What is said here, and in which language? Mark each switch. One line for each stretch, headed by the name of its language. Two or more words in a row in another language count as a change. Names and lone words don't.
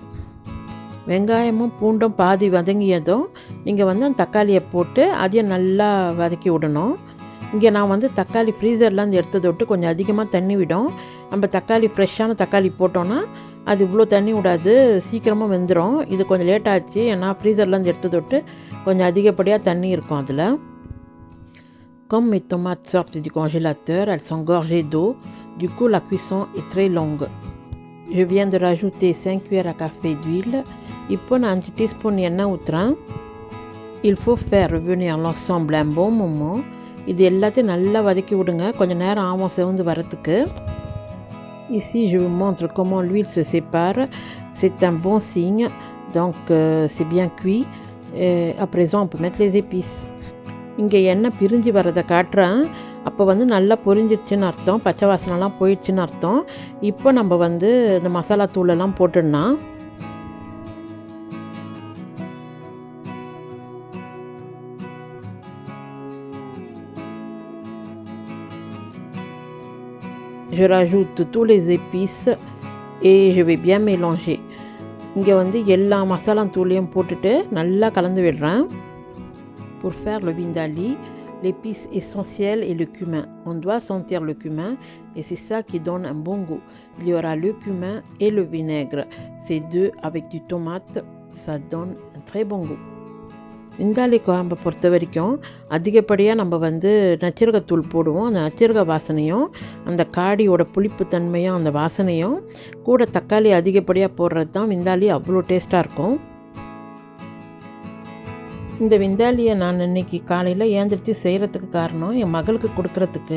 Tamil: வெங்காயமும் பூண்டும் பாதி வதங்கியதும் நீங்கள் வந்து அந்த தக்காளியை போட்டு அதையும் நல்லா வதக்கி விடணும். இங்கே நான் வந்து தக்காளி ஃப்ரீசர்லேருந்து எடுத்ததை விட்டு கொஞ்சம் அதிகமாக தண்ணி விடும். நம்ம தக்காளி ஃப்ரெஷ்ஷான தக்காளி போட்டோன்னா அது இவ்வளோ தண்ணி விடாது, சீக்கிரமாக வெந்துடும். இது கொஞ்சம் லேட் ஆச்சு, ஏன்னா ஃப்ரீசர்லேருந்து எடுத்ததை விட்டு கொஞ்சம் அதிகப்படியாக தண்ணி இருக்கும் அதில்.
French: Comme mes tomates sortent du congélateur, elles sont gorgées d'eau. Du coup, la cuisson est très longue. Je viens de rajouter 5 cuillères à café d'huile.
Tamil: இப்போ நான் 5 டீஸ்பூன் எண்ணெய் ஊற்றுறேன்.
French: Il faut faire revenir l'ensemble un bon moment.
Tamil: இது எல்லாத்தையும் நல்லா வதக்கி விடுங்க, கொஞ்சம் நேரம் ஆகும் செவந்து வரத்துக்கு.
French: Ici, je vous montre comment l'huile se sépare. C'est un bon signe. Donc, c'est bien cuit. À présent, on peut mettre les épices.
Tamil: இங்கே எண்ணெய் பிரிஞ்சு வரதை காட்டுறேன். அப்போ வந்து நல்லா பொரிஞ்சிருச்சுன்னு அர்த்தம், பச்சை வாசனைலாம் போயிடுச்சுன்னு அர்த்தம். இப்போ நம்ம வந்து இந்த மசாலா தூளெல்லாம் போட்டுடலாம்.
French: Je rajoute tous les épices et je vais bien mélanger.
Tamil: இங்கே வந்து எல்லா மசாலா தூளையும் போட்டுட்டு நல்லா கலந்து விடுறேன்.
French: Pour faire le vindaloo, l'épice essentielle est le cumin. On doit sentir le cumin et c'est ça qui donne un bon goût. Il y aura le cumin et le vinaigre. Ces deux avec du tomate, ça donne un très bon goût.
Tamil: விந்தாலி குழம்பை பொறுத்த வரைக்கும் அதிகப்படியாக நம்ம வந்து நச்சீரகத்தூள் போடுவோம். அந்த நச்சீரக வாசனையும் அந்த காடியோட புளிப்பு தன்மையும் அந்த வாசனையும் கூட தக்காளி அதிகப்படியாக போடுறது தான் விந்தாலி அவ்வளோ டேஸ்ட்டாக இருக்கும். இந்த விந்தாலியை நான் இன்றைக்கி காலையில் ஏந்திரிச்சு செய்கிறதுக்கு காரணம் என் மகளுக்கு கொடுக்குறதுக்கு.